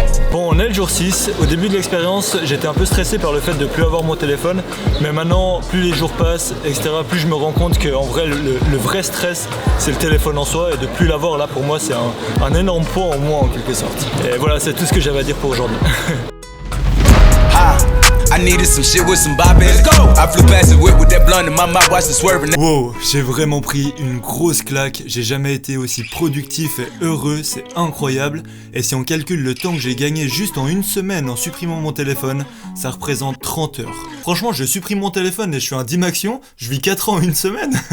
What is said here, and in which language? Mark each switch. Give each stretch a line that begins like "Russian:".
French: Bon, on est le jour 6. Au début de l'expérience, j'étais un peu stressé par le fait de plus avoir mon téléphone. Mais maintenant, plus les jours passent, etc., plus je me rends compte qu'en vrai, le vrai stress, c'est le téléphone en soi. Et de plus l'avoir, là, pour moi, c'est un énorme poids en moins, en quelque sorte. Et voilà, c'est tout ce que j'avais à dire pour aujourd'hui.
English: I needed some shit with some bop in it. Let's go! I flew past the whip with that blunt in my mouth, watched it swerving.
French: Wow, j'ai vraiment pris une grosse claque. J'ai jamais été aussi productif et heureux, c'est incroyable. Et si on calcule le temps que j'ai gagné juste en une semaine en supprimant mon téléphone, ça représente 30 heures. Franchement, je supprime mon téléphone et je fais un 10 action, je vis 4 ans en une semaine.